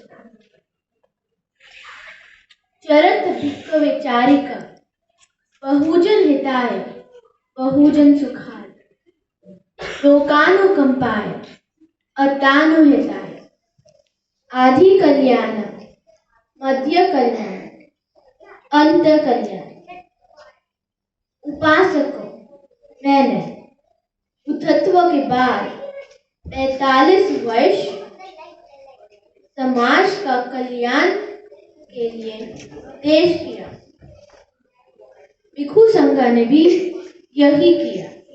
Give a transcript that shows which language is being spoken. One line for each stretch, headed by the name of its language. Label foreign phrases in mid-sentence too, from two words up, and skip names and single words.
Pali: चरत भिक्ख वैचारिक, बहुजन हिताय, बहुजन सुखाय, लोकानुकंपाय, अतानुहिताय, आदि कल्याण, मध्य कल्याण, अंत कल्याण।
Hindi: उपासकों, मैंने बुद्धत्व के बाद 45 वर्ष समाज का कल्याण के लिए देश किया। भिक्षु संघ ने भी यही किया।